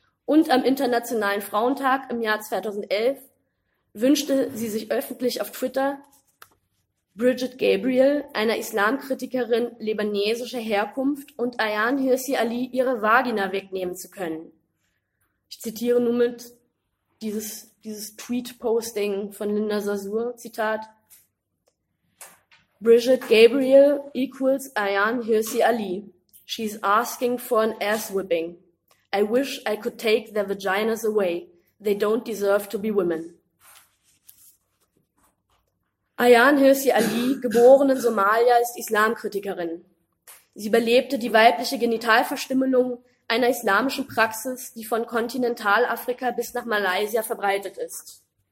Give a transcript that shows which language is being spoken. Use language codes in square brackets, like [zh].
[de] Und am Internationalen Frauentag im Jahr 2011 wünschte sie sich öffentlich auf Twitter, Brigitte Gabriel, einer Islamkritikerin libanesischer Herkunft, und Ayaan Hirsi Ali ihre Vagina wegnehmen zu können. Ich zitiere nun mit dieses Tweet-Posting von Linda Sarsour, Zitat, Brigitte Gabriel equals Ayaan Hirsi Ali. [en] She's asking for an ass-whipping. I wish I could take their vaginas away. They don't deserve to be women. [de] Ayaan Hirsi Ali, geboren in Somalia, ist Islamkritikerin. Sie überlebte die weibliche Genitalverstümmelung, einer islamischen Praxis, die von Kontinentalafrika bis nach Malaysia verbreitet ist.